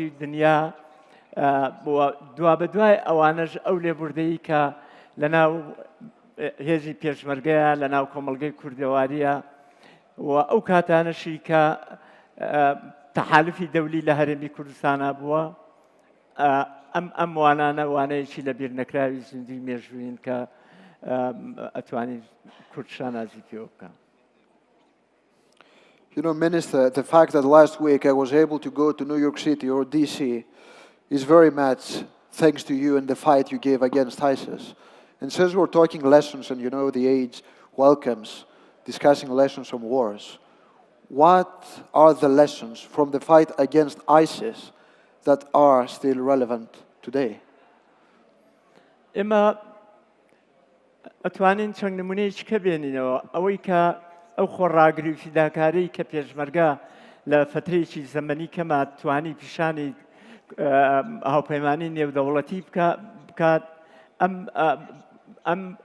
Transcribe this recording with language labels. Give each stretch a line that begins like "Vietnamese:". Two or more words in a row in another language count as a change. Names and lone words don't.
Central Kurdish: دنیا دوا بە دوای ئەوانەش ئەو لێبوردەیی کە لەناو هێزی پێشمەرگەیە لەناو کۆمەڵگەی کوردەواریە و ئەو کاتانەشی کە تەحالفی دەولی لە هەرێمی کوردستانە بووە ئەم وانانە وانەیەکی لە بیر نەکراوی زیندوی مێژووین کە ئەتوانی کوردشان نازی پێوە بکەن.
English: You know, Minister, the fact that last week I was able to go to New York City or DC is very much thanks to you and the fight you gave against ISIS. And since we're talking lessons and, you know, the age welcomes discussing lessons from wars, what are the lessons from the fight against ISIS that are still relevant today?
Central Kurdish: ئێمە ئەتوانین چەند نمونەیەکی کە بێنینەوە ئەوەی کە ئەو خۆڕاگری و فیداکاری کە پێشمەرگە لە فترەیەکی زەمەنی کەما توانی پیشانی هاوپەیمانی نێودەوڵەتی بکات ئەم